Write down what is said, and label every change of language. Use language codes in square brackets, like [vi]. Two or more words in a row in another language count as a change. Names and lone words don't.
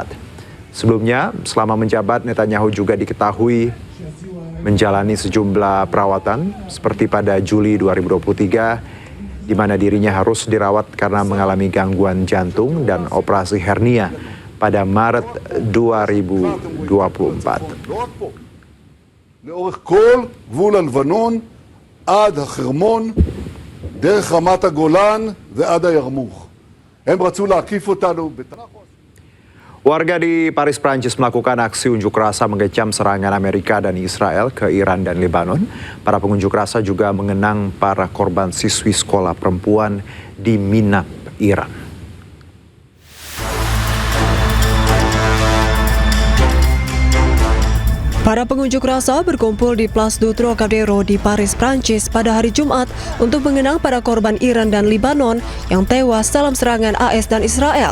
[id] Sebelumnya, selama menjabat, Netanyahu juga diketahui menjalani sejumlah perawatan seperti pada Juli 2023 di mana dirinya harus dirawat karena mengalami gangguan jantung dan operasi hernia pada Maret 2024. [he] לאורך כל גבול הלבנון עד החרמון, דרך רמת הגולן ועד הירמוך. הם רצו להקיף אותנו [id] Warga di Paris, Prancis melakukan aksi unjuk rasa mengecam serangan Amerika dan Israel ke Iran dan Lebanon. Para pengunjuk rasa juga mengenang para korban siswi sekolah perempuan di Minab, Iran. Para pengunjuk rasa berkumpul di Place du Trocadéro di Paris, Prancis pada hari Jumat untuk mengenang para korban Iran dan Lebanon yang tewas dalam serangan AS dan Israel.